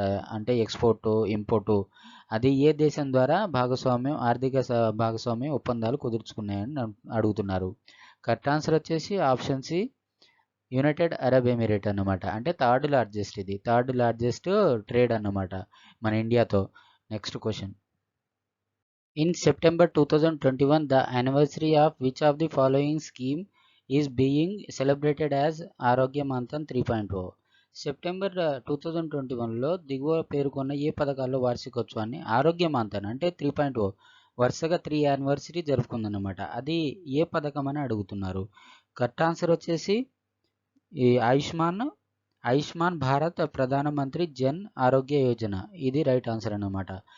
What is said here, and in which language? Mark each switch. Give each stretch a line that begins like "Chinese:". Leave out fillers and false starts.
Telugu: అంటే export import అది ఏ దేశం ద్వారా ఆర్థిక భాగస్వామ్యం ఒప్పందాలు కుదుర్చుకున్నాయని అడుగుతున్నారు. కరెక్ట్ ఆన్సర్ వచ్చేసి option C United Arab emirate అన్నమాట. అంటే థర్డ్ లార్జెస్ట్ ట్రేడ్ అన్నమాట మన ఇండియాతో. Next question.
English: In September 2021, the anniversary of which of the following scheme is being celebrated as Arogya Manthan 3.0.
Telugu: September 2021లో దిగువ పేర్కొన్న ఏ పథకాల్లో వార్షికోత్సవాన్ని ఆరోగ్యమాంతన్ అంటే 3.0 వరుసగా 3 యానివర్సరీ జరుపుకుందన్నమాట. అది ఏ పథకం అని అడుగుతున్నారు. కరెక్ట్ ఆన్సర్ వచ్చేసి ఈ ఆయుష్మాన్ భారత్ ప్రధానమంత్రి జన్ ఆరోగ్య యోజన, ఇది రైట్ ఆన్సర్ అన్నమాట.